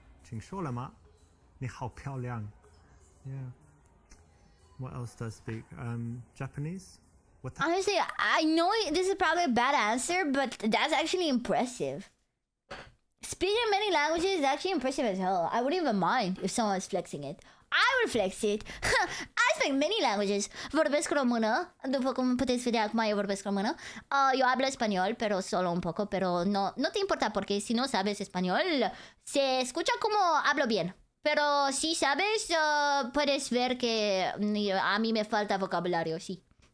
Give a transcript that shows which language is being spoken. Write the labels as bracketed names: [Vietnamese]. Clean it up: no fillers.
[Chinese] 请说了吗？你好漂亮 [English] Yeah. What else do I speak? Japanese? What the Honestly, I know this is probably a bad answer, but that's actually impressive. Speaking many languages is actually impressive as hell. I wouldn't even mind if someone was flexing it. I will flex it. I speak many languages. [Romanian] Vorbesc română, după cum puteți vedea acum eu vorbesc română. [Spanish] Yo hablo español, pero solo un poco, pero no te importa porque si no sabes español, se escucha como hablo bien. Pero si sabes, puedes ver que a mí me falta vocabulario, sí.